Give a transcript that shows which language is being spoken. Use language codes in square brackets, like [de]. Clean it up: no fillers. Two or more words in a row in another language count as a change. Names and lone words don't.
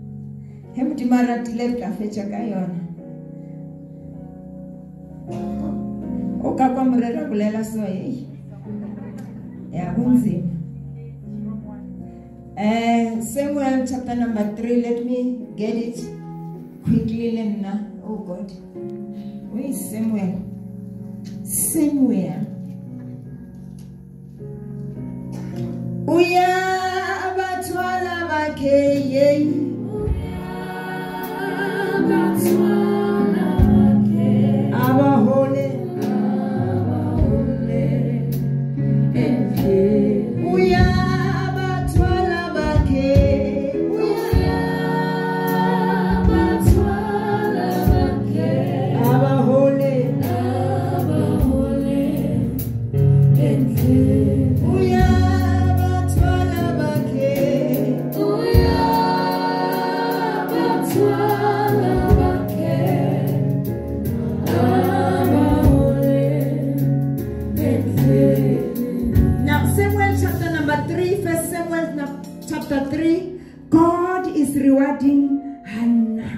[en] Samuel chapter number 3. Let me get it quickly. Oh God, where is Samuel? [ss] Samuel. Uyabathwala bakhe abahole uyabathwala bakhe abahole uyabathwala bakhe [en] Now, Samuel chapter number 3, 1 Samuel chapter 3, God is rewarding Hannah.